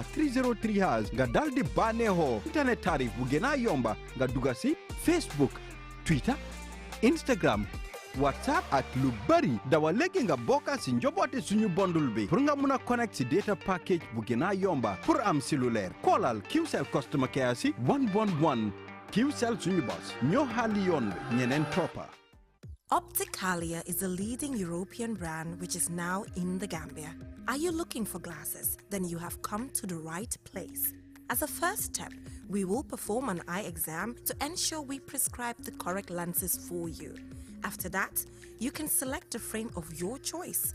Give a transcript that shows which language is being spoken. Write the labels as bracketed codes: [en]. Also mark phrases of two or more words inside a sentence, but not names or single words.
[wo] *303# nga dal di bànneexoo internet tarif bu gën a yomba nga duga ci Facebook, Twitter, Instagram, WhatsApp ak lu bari dawa léegi nga bokka ci njoboote Sunyu Bundle bi pour nga mun a connect ci [en] data package [wo] bu gën a yomba pour am cellulaire koolal QCell [en] customer care [wo] ci 111 QCell Sunyu Bus ñoo xaali yoon bi ñeneen toppa. [en] Opticalia is a leading European brand which is now in the Gambia. Are you looking for glasses? Then you have come to the right place. As a first step, we will perform an eye exam to ensure we prescribe the correct lenses for you. After that, you can select a frame of your choice.